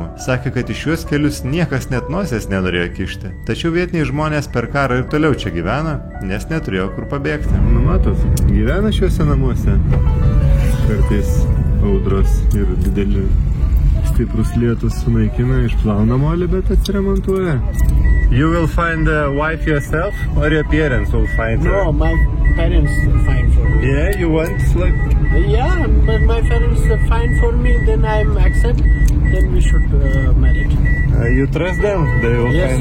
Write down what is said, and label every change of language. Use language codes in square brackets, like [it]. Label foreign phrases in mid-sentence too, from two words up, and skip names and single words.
[lt] Sakė, kad iš šiuos kelius niekas net nosies nenorėjo kišti. Tačiau vietiniai žmonės per karą ir toliau čia gyvena, nes neturėjo kur pabėgti. Nu matot, gyvena šiuose namuose. Kartais audros ir dideli stiprus lietus sunaikina, išplauna molį, bet atsiremontuoja. [en] You will find the wife yourself or your parents will find her? No, my parents find for me. Yeah, you want like... Yeah, but my parents find for me, then I accept, then we should marry. You trust them? They will find